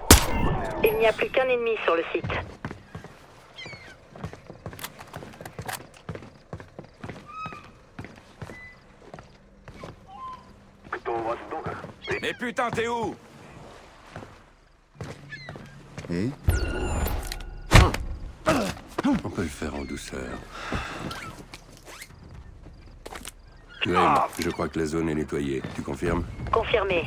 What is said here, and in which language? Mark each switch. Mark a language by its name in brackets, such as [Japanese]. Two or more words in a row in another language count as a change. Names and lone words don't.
[French] Il n'y a plus qu'un ennemi sur le site. [Russian] Кто у вас в доках? [French] Mais putain, t'es où? On peut le faire en douceur. Graham, je crois que la zone est nettoyée. Tu confirmes? Confirmé.